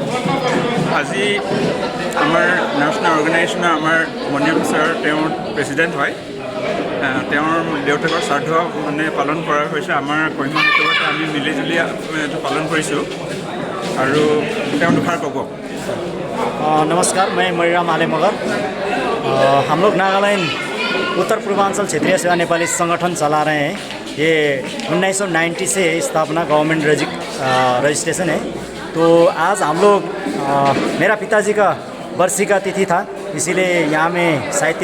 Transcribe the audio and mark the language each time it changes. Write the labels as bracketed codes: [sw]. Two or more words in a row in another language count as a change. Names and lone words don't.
[as] আজি আমাৰ নেশ্যনেল অৰ্গেনাইজেশ্যনৰ আমাৰ মণিৰাম ছাৰ তেওঁৰ প্ৰেচিডেণ্ট হয় তেওঁৰ দেউতাকৰ শ্ৰাদ্ধ মানে পালন কৰা হৈছে আমাৰ কহিমা সাহিত্যসভাতে আমি মিলিজুলি এইটো পালন কৰিছোঁ আৰু তেওঁ দুষাৰ ক'ব [hi] नमस्कार मैं मणिराम आले मगर हम लोग नागालैंड उत्तर पूर्वांचल क्षेत्रीय सेवा नेपाली संगठन चला रहे हैं ये 1990 से स्थापना गवर्नमेंट रजिस्ट्रेशन है तो आज हम लोग मेरा पिताजी का बरसी का तिथि था इसीलिए यहाँ में साहित्य